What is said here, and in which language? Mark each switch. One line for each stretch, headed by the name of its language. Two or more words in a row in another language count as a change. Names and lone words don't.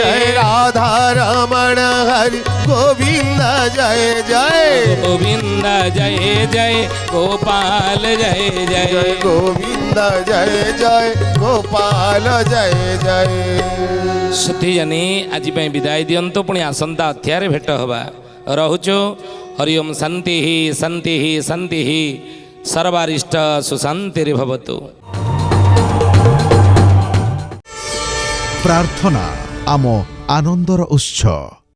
Hindi: जय राधा रमण हरि गोविंद जय जय गोविंद जय जय गोपाल जय जय जय गोविंद जय जय गोपाल जय जय
Odia: ସୁଧୀ ଜାଣି ଆଜି ବିଦାୟ ଦିନ୍ତୁ ପୁଣି ଆସନ୍ତା ଅଧ୍ୟାୟ ଭେଟ ହେବା ରହୁଛୁ
Sanskrit: हरिओम शांति शांति शांति सर्वारिष्ट सुशांतिर्भवतु।
Odia: ପ୍ରାର୍ଥନା ଆମ ଆନନ୍ଦର ଉତ୍ସ।